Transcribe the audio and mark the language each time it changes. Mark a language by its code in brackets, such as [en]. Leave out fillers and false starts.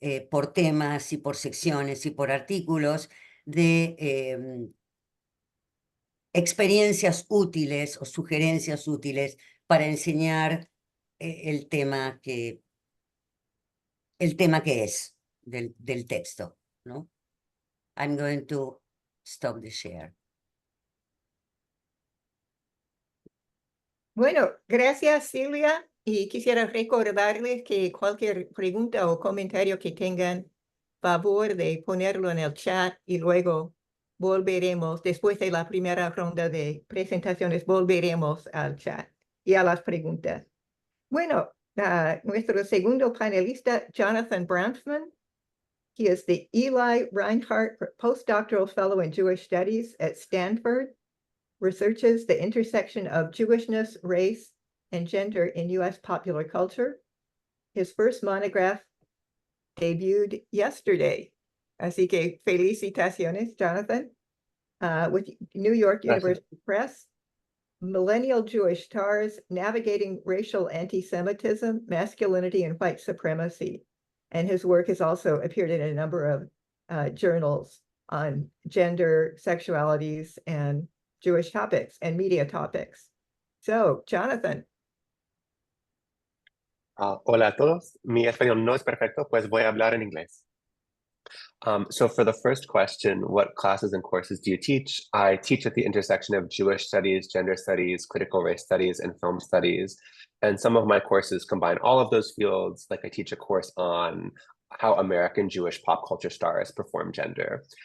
[es] por temas y por secciones y por artículos de experiencias útiles o sugerencias útiles para enseñar el tema que es del texto, ¿no? [en] I'm going to stop the share. [es] Bueno, gracias Silvia, y quisiera recordarles que cualquier pregunta o comentario que tengan, favor de ponerlo en el chat y luego volveremos, después de la primera ronda de presentaciones, volveremos al chat y a las preguntas. Bueno, nuestro segundo panelista, Jonathan Bronfman. [en] He is the Eli Reinhardt Postdoctoral Fellow in Jewish Studies at Stanford, researches the intersection of Jewishness, race, and gender in U.S. popular culture. His first monograph debuted yesterday. [es] Así que felicitaciones, Jonathan, [en] with New York University Press. Millennial Jewish Stars, Navigating Racial Anti-Semitism, Masculinity and White Supremacy. And his work has also appeared in a number of journals on gender, sexualities, and Jewish topics and media topics. So, Jonathan. [es] Hola a todos. Mi español no es perfecto, pues voy a hablar en inglés. [en] So for the first question, what classes and courses do you teach? I teach at the intersection of Jewish studies, gender studies, critical race studies, and film studies. And some of my courses combine all of those fields. Like I teach a course on how American Jewish pop culture stars perform gender.